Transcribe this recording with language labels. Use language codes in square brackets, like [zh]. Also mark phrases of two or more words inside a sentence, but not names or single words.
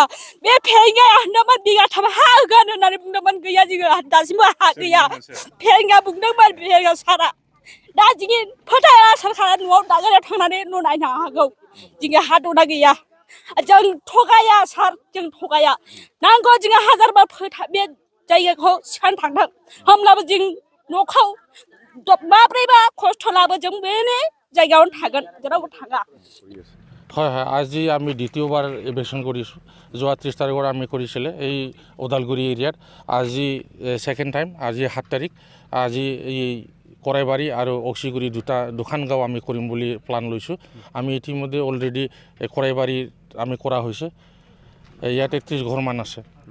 [brx] बे फेंगाया होनदोंमोन बिगाथाम हा होगोन होननानै बुंदोंमोन गैया जोङो दासिमबो हा गैया फेंगा बुंदोंमोन फेंगा सारा दा जोंनि फोथाया सरकारा न'आव दागारियाव थांनानै न' नायनो हागौ जोंनि हा दंना गैया जों थगाया सार जों थगाया नांगौ जोङो हाजारबा बे जायगाखौ सिखांनो थांदों होमब्लाबो जों न'खौ माब्रैबा खस्थ' लाबो जों बेनि जायगायावनो थागोन जेरावबो थाङा [as] হয় হয় আজি আমি দ্বিতীয়বাৰ ইলেকশ্যন কৰিছোঁ যোৱা 30 তাৰিখৰ আমি কৰিছিলে এই ওদালগুৰি এৰিয়াত আজি [en] second time [as] আজি 7 তাৰিখ আজি এই কৰাইবাৰী আৰু অক্সিগুৰি দুখন গাঁও আমি কৰিম বুলি প্লান লৈছোঁ আমি ইতিমধ্যে অলৰেডি কৰাইবাৰী আমি কৰা হৈছে ইয়াত 31 ঘৰমান আছে